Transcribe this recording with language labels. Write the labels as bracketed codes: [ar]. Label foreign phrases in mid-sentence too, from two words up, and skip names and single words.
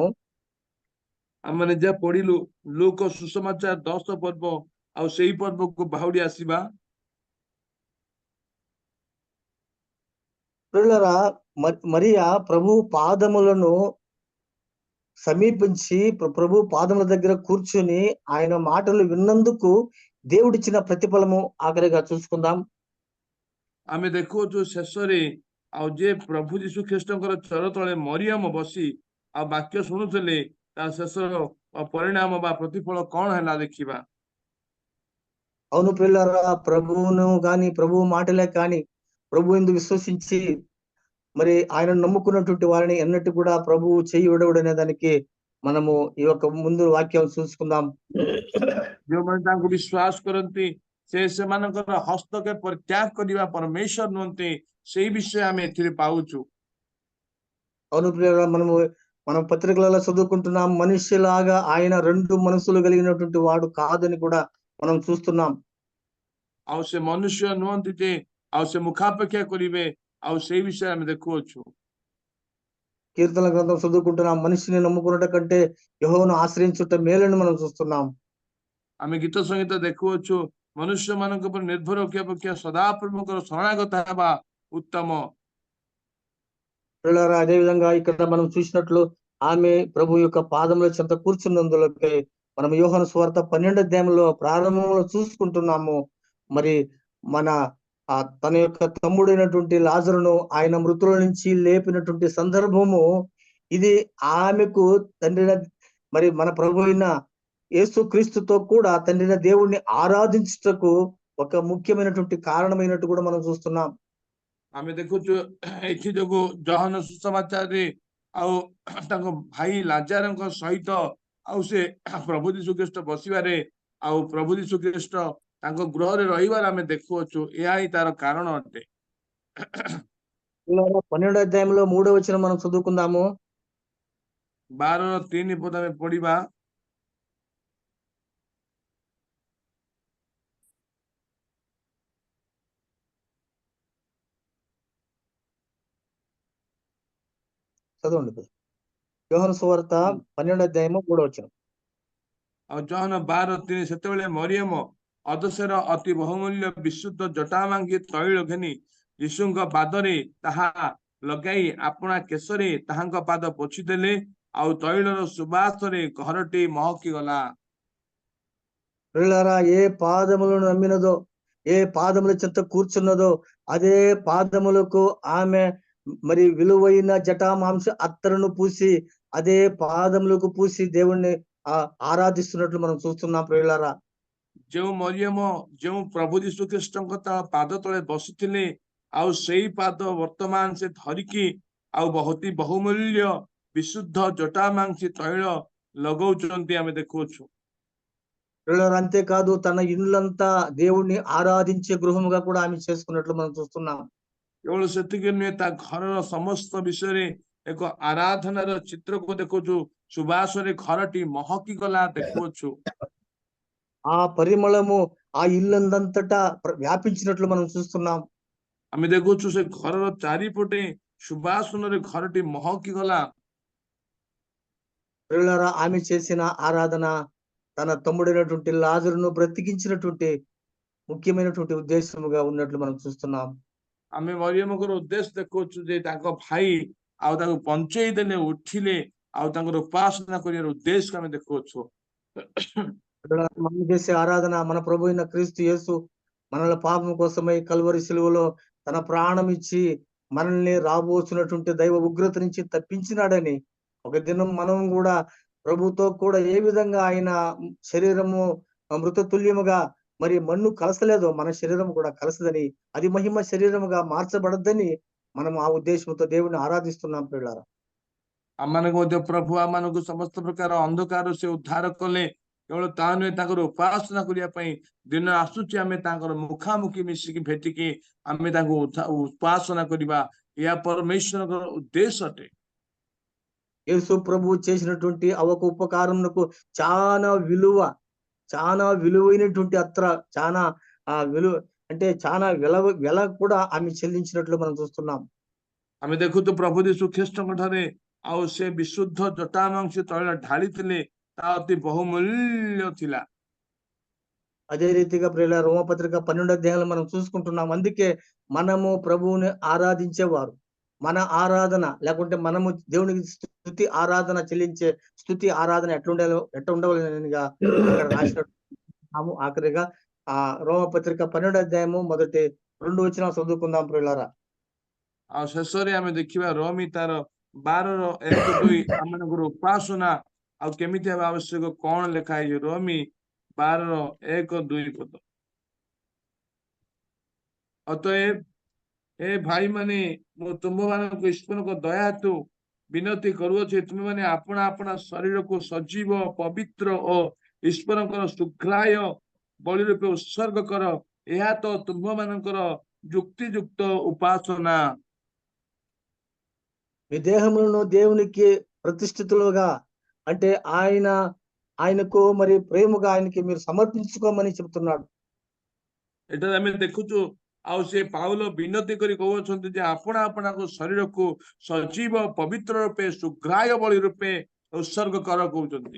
[or] ଆମେ ଯାହା ପଢିଲୁ ଲୁକ ସୁସମାଚାର 10 ପର୍ବ, ଆଉ ସେଇ ପର୍ବକୁ ବାହୁଡି ଆସିବା। [te] ప్రియులారా, మరియా ప్రభు పాదములను సమీపించి ప్రభు పాదముల దగ్గర కూర్చుని ఆయన మాటలు విన్నందుకు దేవుడిచ్చిన ప్రతిఫలము ఆఖరిగా చూసుకుందాం. [or] ଆମେ ଦେଖୁଛୁ ଶେଷରେ ଆଉ ଯେ ପ୍ରଭୁ ଯୀଶୁ ଖ୍ରୀଷ୍ଟଙ୍କର ଚର ତଳେ ମରିୟମ ବସି ଆଉ ବାକ୍ୟ ଶୁଣୁଥିଲେ, ତା ଶେଷର ପରିଣାମ ବା ପ୍ରତିଫଳ କଣ ହେଲା ଦେଖିବା। [te] అవును ప్రియులారా, ప్రభువును గాని, ప్రభు మాటలే కాని, ప్రభు యందు విశ్వసించి మరి ఆయన నమ్ముకున్నటువంటి వారిని ఎన్నట్టు కూడా ప్రభువు చెయ్యి విడవడనే దానికి మనము ఈ యొక్క ముందు వాక్యం చూసుకుందాం. [or] ଯେଉଁମାନେ ତାଙ୍କୁ ବିଶ୍ୱାସ କରନ୍ତି ସେ ସେମାନଙ୍କର ହସ୍ତକ୍ଷେପ ପରିତ୍ୟାଗ କରିବା ପରମେଶ୍ୱର ନୁହନ୍ତି, ସେଇ ବିଷୟ ଆମେ ଏଥିରେ ପାଉଛୁ। [te] అవును ప్రియులారా, మనం పత్రికలలో చదువుకుంటున్నాం, మనుష్యులాగా ఆయన 2 మనసులు కలిగినటువంటి వాడు కాదని కూడా మనం చూస్తున్నాం. [or] ଆଉ ସେ ମନୁଷ୍ୟ ନୁହନ୍ତି ଯେ ଆଉ ସେ ମୁଖାପେକ୍ଷା କରିବେ, ଆଉ ସେଇ ବିଷୟ ଆମେ ଦେଖୁଅଛୁ। [te] కీర్తన గ్రంథం చదువుకుంటున్నాం, మనిషిని నమ్ముకున్నట కంటే యెహోవాను ఆశ్రయించుట మేలని మనం చూస్తున్నాం. [or] ଆମେ ଗୀତ ସଙ୍ଗୀତ ଦେଖୁଅଛୁ, ମନୁଷ୍ୟ ମାନଙ୍କ ଉପରେ ନିର୍ଭର ରଖିବା ଅପେକ୍ଷା ସଦାପ୍ରଭୁଙ୍କର ଶରଣାଗତ ହେବା ଉତ୍ତମ। [te] ప్రియులారా, అదే విధంగా ఇక్కడ మనం చూసినట్లు ఆమె ప్రభు యొక్క పాదముల చెంత కూర్చున్నందులకే మనం యోహాను సువార్త 12వ అధ్యాయంలో ప్రారంభంలో చూసుకుంటున్నాము. మరి తన యొక్క తమ్ముడైనటువంటి లాజరును ఆయన మృతుల నుంచి లేపినటువంటి సందర్భము ఇది. ఆమెకు తండ్రిన మరి మన ప్రభు అయిన యేసు క్రీస్తుతో కూడా తండ్రిన దేవుణ్ణి ఆరాధించుటకు ఒక ముఖ్యమైనటువంటి కారణమైనట్టు కూడా మనం చూస్తున్నాం. [or] ଆମେ ଦେଖୁଛୁ ଏଥି ଯୋଗୁ ଯୋହାନ ସୁସମାଚାରରେ ଆଉ ତାଙ୍କ ଭାଇ ଲାଜାରଙ୍କ ସହିତ ଆଉ ସେ ପ୍ରଭୁ ଯୀଶୁ ଖ୍ରୀଷ୍ଟ ବସିବାରେ, ଆଉ ପ୍ରଭୁ ଯୀଶୁ ଖ୍ରୀଷ୍ଟ ତାଙ୍କ ଗୃହରେ ରହିବାରେ ଆମେ ଦେଖୁଅଛୁ। ଏହା ହିଁ ତାର କାରଣ ଅଟେ। [te] 12వ అధ్యాయంలో 3వ వచనం మనం చదువుకుందాము. [or] 12:3 ପଦ ଆମେ ପଢିବା। [te] చదవండి. యోహాను సువార్త 12వ అధ్యాయము 3వ వచనం. [or] ଆଉ ଯୋହାନ 12:3, ସେତେବେଳେ ମରିୟମ ଅଦଶର ଅତି ବହୁମୂଲ୍ୟ ବିଶୁଦ୍ଧ ଜଟାମାଙ୍କି ତୈଳ ଘେନି ଯୀଶୁଙ୍କ ପାଦରେ ତାହା ଲଗାଇ ଆପଣା କେଶରେ ତାହାଙ୍କ ପାଦ ପୋଛିଦେଲେ, ଆଉ ତୈଳର ସୁବାସରେ ଘରଟି ମହକି ଗଲା। [te] ప్రియులారా, ఏ పాదములను నమ్మినదో, ఏ పాదముల చెంత కూర్చున్నదో అదే పాదములకు ఆమె మరి విలువైన జటామాంస అత్తరును పూసి అదే పాదములకు పూసి దేవుణ్ణి ఆరాధిస్తున్నట్లు మనం చూస్తున్నాం. ప్రియులారా, [or] ଯେଉଁ ମରିୟମ ଯେଉଁ ପ୍ରଭୁ ଯୀଶୁ ଖ୍ରୀଷ୍ଟଙ୍କ ତା ପାଦ ତଳେ ବସିଥିଲେ, ଆଉ ସେଇ ପାଦ ବର୍ତ୍ତମାନ ସେ ଧରିକି ଆଉ ବହୁମୂଲ୍ୟ ବିଶୁଦ୍ଧ ଜଟାମାଂସି ତୈଳ ଲଗଉଛନ୍ତି ଆମେ ଦେଖୁଅଛୁ। [te] ప్రియులారా, అంతేకాదు తన ఇల్లంతా దేవుణ్ణి ఆరాధించే గృహముగా కూడా ఆమె చేసుకున్నట్లు మనం చూస్తున్నాం. [or] କେବଳ ସେତିକି ନୁହେଁ, ତା ଘରର ସମସ୍ତ ବିଷୟରେ ଏକ ଆରାଧନାର ଚିତ୍ରକୁ ଦେଖୁଛୁ। ସୁବାସରେ ଘରଟି ମହକି ଗଲା ଦେଖୁଅଛୁ। [te] ఆ పరిమళము ఆ ఇల్లందంతటా వ్యాపించినట్లు మనం చూస్తున్నాం. [or] ଆମେ ଦେଖୁଛୁ ସେ ଘରର ଚାରିପଟେ ସୁବାସନରେ ଘରଟି ମହକି ଗଲା। [te] ప్రియులారా, ఆమె చేసిన ఆరాధన తన తమ్ముడైనటువంటి లాజరును బ్రతికించినటువంటి ముఖ్యమైనటువంటి ఉద్దేశముగా ఉన్నట్లు మనం చూస్తున్నాం. [or] ଆମେ ମରିୟମଙ୍କର ଉଦ୍ଦେଶ୍ୟ ଦେଖୁଛୁ ଯେ ତାଙ୍କ ଭାଇ ଆଉ ତାଙ୍କୁ ବଞ୍ଚେଇ ଦେଲେ, ଉଠିଲେ, ଆଉ ତାଙ୍କର ଉପାସନା କରିବାର ଉଦ୍ଦେଶ୍ୟ ଆମେ ଦେଖୁଅଛୁ। [te] మనం చేసే ఆరాధన మన ప్రభు అయిన క్రీస్తు యేసు మనల పాపం కోసమై కల్వరి శిలువలో తన ప్రాణం ఇచ్చి మనల్ని రాబోతున్నటువంటి దైవ ఉగ్రత నుంచి తప్పించినాడని, ఒక దినం మనం కూడా ప్రభుతో కూడా ఏ విధంగా ఆయన శరీరము మృత తుల్యముగా మరి మన్ను కలసలేదో మన శరీరం కూడా కలసదని, అది మహిమ శరీరముగా మార్చబడద్దని మనం ఆ ఉద్దేశంతో దేవుని ఆరాధిస్తున్నాం పిల్లారా. [or] ଆମମାନଙ୍କୁ ମଧ୍ୟ ପ୍ରଭୁ ଆମମାନଙ୍କୁ ସମସ୍ତ ପ୍ରକାର ଅନ୍ଧକାର ସେ ଉଦ୍ଧାର କଲେ। କେବଳ ତା ନୁହେଁ, ତାଙ୍କର ଉପାସନା କରିବା ପାଇଁ ଦିନ ଆସୁଛି ଆମେ ତାଙ୍କର ମୁଖାମୁଖି ମିଶିକି ଭେଟିକି ଆମେ ତାଙ୍କୁ ଉପାସନା କରିବା। ଏହା ପରମେଶ୍ୱରଙ୍କର ଉଦ୍ଦେଶ୍ୟ ଅଟେ। [te] యేసు ప్రభు చేసినటువంటి ఒక ఉపకారమునకు చాలా విలువైనటువంటి చాలా విలువ అంటే చాలా వెల కూడా ఆమె చెల్లించినట్లు మనం చూస్తున్నాం. [or] ଆମେ ଦେଖୁଛୁ ପ୍ରଭୁ ଯୀଶୁ ଖ୍ରୀଷ୍ଟଙ୍କ ଠାରେ ଆଉ ସେ ବିଶୁଦ୍ଧ ଜଟାମାଂସ ତୈଳ ଢାଳିଥିଲେ, ତା ଅତି ବହୁମୂଲ୍ୟ ଥିଲା। [te] అదే రీతిగా ప్రియులారా, రోమపత్రిక 12వ అధ్యాయంలో మనం చూసుకుంటున్నాం. అందుకే మనము ప్రభువుని ఆరాధించేవారు, మన ఆరాధన లేకుంటే మనము దేవునికి స్తుతి ఆరాధన చెల్లించే స్తుతి ఆరాధన ఎట్లా ఉండవలనిగా అక్కడ రాసినట్టు ఆఖరిగా రోమపత్రిక 12వ అధ్యాయము మొదటి 2 వచనం చదువుకుందాం ప్రియులారా. [or] ଆଉ ଶେଷରେ ଆମେ ଦେଖିବା ରୋମୀ ତାର 12:1-2 ଆମମାନଙ୍କର ଉପାସନା ଆଉ କେମିତି ହେବା ଆବଶ୍ୟକ କଣ ଲେଖା ହେଇଛି। ରୋମୀ 12:1-2 ପଦ। ଅତଏବ ଏ ଭାଇ ମାନେ, ମୁଁ ତୁମମାନଙ୍କୁ ଈଶ୍ୱରଙ୍କ ଦୟା ହେତୁ ବିନତି କରୁଅଛି, ତୁମେମାନେ ଆପଣା ଆପଣା ଶରୀରକୁ ସଜୀବ, ପବିତ୍ର ଓ ଈଶ୍ୱରଙ୍କର ସୁଗ୍ରାହ୍ୟ ବଳି ରୂପେ ଉତ୍ସର୍ଗ କର। ଏହା ତ ତୁମମାନଙ୍କର ଯୁକ୍ତିଯୁକ୍ତ ఉపాసన। [te] మీ దేహములను దేవునికి ప్రతిష్ఠితులుగా, అంటే ఆయనకు మరి ప్రేమగా ఆయనకి మీరు సమర్పించుకోమని చెప్తున్నాడు. [or] ଏଠାରେ ଆମେ ଦେଖୁଛୁ ଆଉ ସେ ପାଉଲ ବିନତି କରି କହୁଛନ୍ତି ଯେ ଆପଣା ଆପଣାକୁ ଶରୀରକୁ ସଜୀବ, ପବିତ୍ର ରୂପେ, ସୁଗ୍ରାହ୍ୟ ବଳି ରୂପେ ଉତ୍ସର୍ଗ କର କହୁଛନ୍ତି।